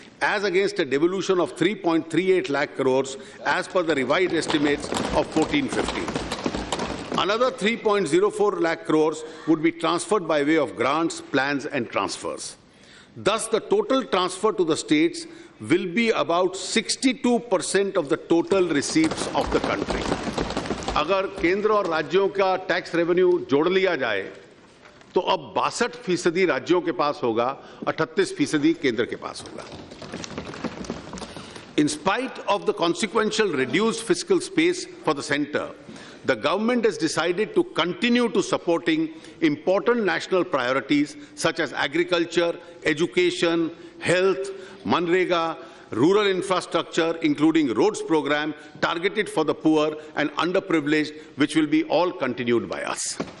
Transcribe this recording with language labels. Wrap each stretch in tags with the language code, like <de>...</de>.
<en>as against a devolution of 3.38 lakh crores as per the revised estimates of 14-15. Another 3.04 lakh crores would be transferred by way of grants, plans and transfers. Thus, the total transfer to the states will be about 62% of the total receipts of the country.</en> <hi>अगर केंद्र और राज्यों का tax revenue जोड़ लिया जाए तो अब 62% राज्यों के पास होगा, 38% केंद्र के पास होगा.</hi> <en>In spite of the consequential reduced fiscal space for the centre, the government has decided to continue to supporting important national priorities such as agriculture, education, health, Manrega, rural infrastructure, including roads program targeted for the poor and underprivileged, which will be all continued by us.</en>